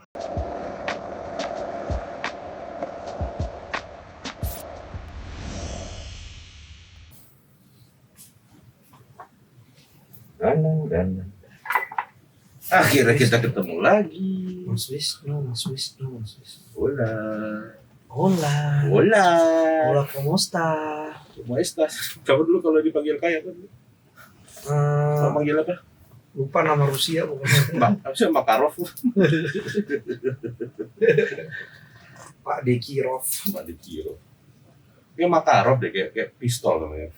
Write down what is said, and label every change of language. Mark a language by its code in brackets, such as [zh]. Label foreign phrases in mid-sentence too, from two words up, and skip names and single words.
[id] Dan akhirnya kita ketemu lagi. Mas Wisnu. [es] Hola. Hola, ¿cómo está? ¿Cómo estás? [id] Kamu dulu kalau dipanggil kaya kan? Kamu panggil apa? Lupa nama Rusia pokoknya. Apa sih Makarov? Pak Dekirov. Kayak Makarov deh, kayak pistol namanya.